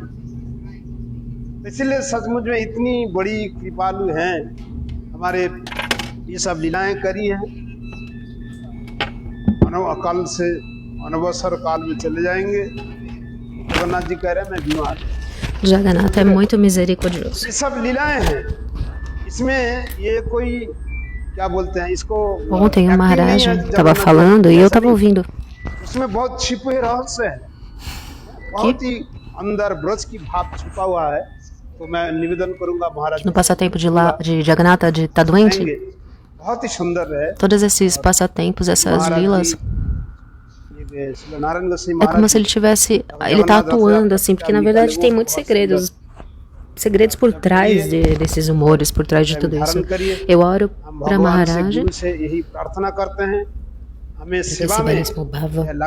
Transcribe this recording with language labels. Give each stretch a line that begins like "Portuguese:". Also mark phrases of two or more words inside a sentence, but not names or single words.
Hindi: इसलिए सचमुच में इतनी बड़ी कृपालु हैं हमारे, ये सब लीलाएं करी हैं। अकाल से अनवसर काल में चले जाएंगे। जगन्नाथ जी कह रहे हैं मैं बीमार हूं।
Portuguese: Jagannatha é muito misericordioso.
Hindi: ये सब लीलाएं हैं, इसमें ये कोई क्या बोलते हैं इसको,
Portuguese: Ontem o
Hindi: acting नहीं Maharaj है
Portuguese: estava
Hindi: जगन्नाथ
Portuguese: falando e
Hindi: जी,
Portuguese: eu
Hindi: ऐसा
Portuguese: estava
Hindi: नहीं।
Portuguese: ouvindo
Hindi: उसमें बहुत छिपे रहस्य है, बहुत ही अंदर ब्रज की भाव छुपा हुआ है। तो मैं निवेदन करूंगा महाराज
Portuguese: no passatempo de Jagannatha de estar doente.
Hindi: बहुत ही सुंदर है।
Portuguese: Todos esses passatempos, essas lilas,
Hindi: नारायण गोसाई
Portuguese: é como se ele tivesse, ele tá atuando assim, porque na verdade tem muitos segredos por trás desses humores, por trás de tudo isso. Eu oro para Maharaj, esse belíssimo bhava.